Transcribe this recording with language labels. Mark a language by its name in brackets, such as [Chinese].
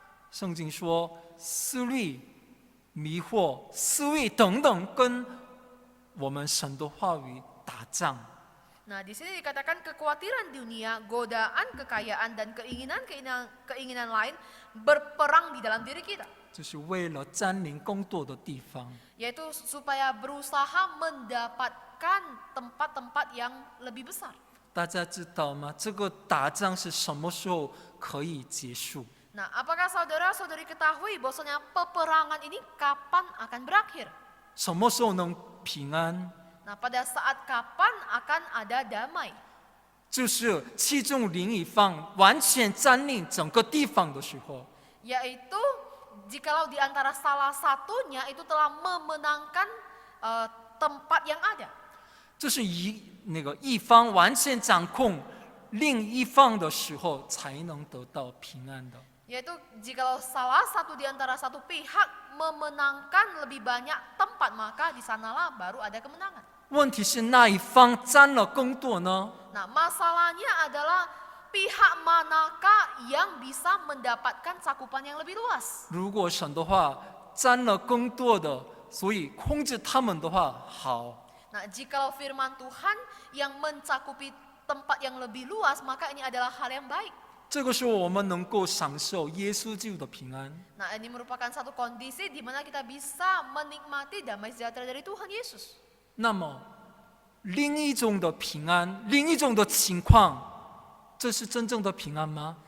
[Chinese] 圣经说，思虑、迷惑、思维等等，跟我们神的话语打仗。 [Indonesian] Nah, di sini dikatakan kekhawatiran dunia, godaan kekayaan dan keinginan lain berperang di dalam diri kita. [Chinese] 就是为了占领更多的地方。 [Indonesian] Yaitu supaya berusaha mendapatkan tempat-tempat yang lebih besar. [Chinese] 大家知道吗？这个打仗是什么时候可以结束？ [Indonesian] Nah, apakah saudara-saudari ketahui bahwasanya peperangan ini kapan akan berakhir? [Chinese] 什么时候能平安？ [Indonesian] Nah, pada saat kapan akan ada damai? [Chinese] 就是其中另一方完全占领整个地方的时候。 [Indonesian] Yaitu jikalau di antara salah satunya itu telah memenangkan tempat yang ada. [Chinese] 这是一方完全掌控另一方的时候，才能得到平安的。 [Indonesian] Yaitu jikalau salah satu di antara satu pihak memenangkan lebih banyak tempat, maka di sanalah baru ada kemenangan. [Chinese] 问题是那一方占了更多呢？ [Indonesian] Nah, masalahnya adalah pihak manakah yang bisa mendapatkan cakupan yang lebih luas. [Chinese] 如果神的话占了更多的，所以控制他们的话好。 [Indonesian] Nah, jikalau firman Tuhan yang mencakupi tempat yang lebih luas, maka ini adalah hal yang baik. [Chinese] 这个时候我们能够享受耶稣基督的平安。 [Indonesian] Nah, ini merupakan satu kondisi di mana kita bisa menikmati damai sejahtera dari Tuhan Yesus. [Chinese] 那么，另一种的平安，另一种的情况，这是真正的平安吗？